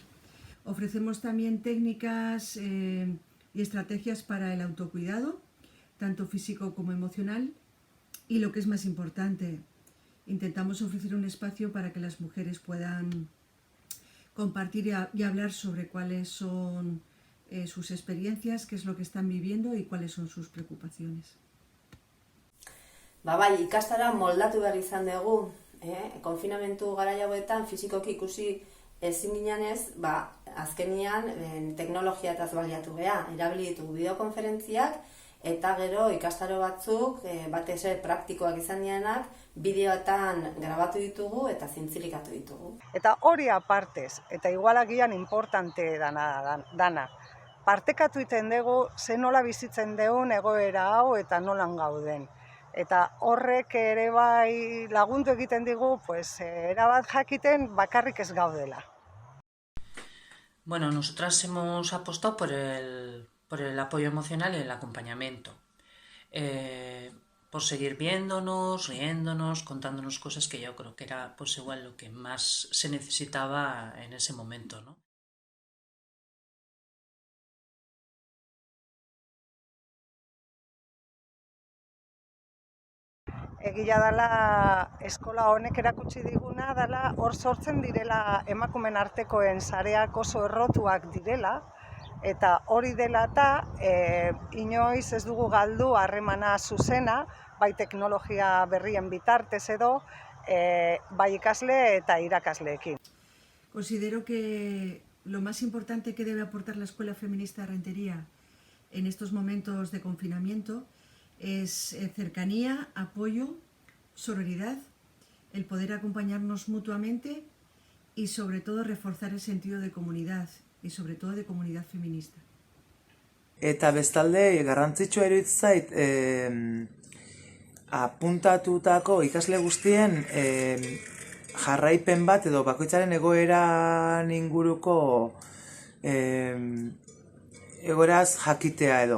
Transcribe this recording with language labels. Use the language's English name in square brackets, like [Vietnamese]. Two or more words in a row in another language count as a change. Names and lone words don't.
[Spanish] Ofrecemos también técnicas y estrategias para el autocuidado, tanto físico como emocional, y lo que es más importante, intentamos ofrecer un espacio para que las mujeres puedan compartir y hablar sobre cuáles son sus experiencias, qué es lo que están viviendo y cuáles son sus preocupaciones. [Basque] Bai, ikastara moldatu behar izan dugu, konfinamentu garai hauetan fizikoki ikusi ezin ginenez, azkenian teknologiataz baliatu geha, erabili ditugu bideokonferentziak eta gero ikastaro batzuk, batez ere praktikoak izan direnak, bideoetan grabatu ditugu eta zintzilikatu ditugu. Eta hori apartez, eta igualagian importante dana. Partekatu iten dugu ze nola bizitzen dugun egoera hau eta nolan gauden. Eta horrek ere bai lagundu egiten digu, erabat jakiten bakarrik ez gaudela. Bueno, [Spanish] nosotras hemos apostado por el apoyo emocional y el acompañamiento. Por seguir viéndonos, riéndonos, contándonos cosas que yo creo que era pues igual lo que más se necesitaba en ese momento, ¿no? [Basque] Egia dela eskola honek erakutsi diguna dela hor sortzen direla emakumen artekoen sareak oso errotuak direla eta hori dela eta inoiz ez dugu galdu harremana zuzena, bai teknologia berrien bitartez edo, bai ikasle eta irakasleekin. [Spanish] Considero que lo más importante que debe aportar la Escuela Feminista de Rentería en estos momentos de confinamiento es cercanía, apoyo, sororidad, el poder acompañarnos mutuamente y sobre todo reforzar el sentido de comunidad y sobre todo de comunidad feminista. [Basque] Eta bestalde garrantzitsua iruditzen zait apuntatutako ikasle guztien jarraipen bat edo bakoitzaren egoeran inguruko egoeraz jakitea edo.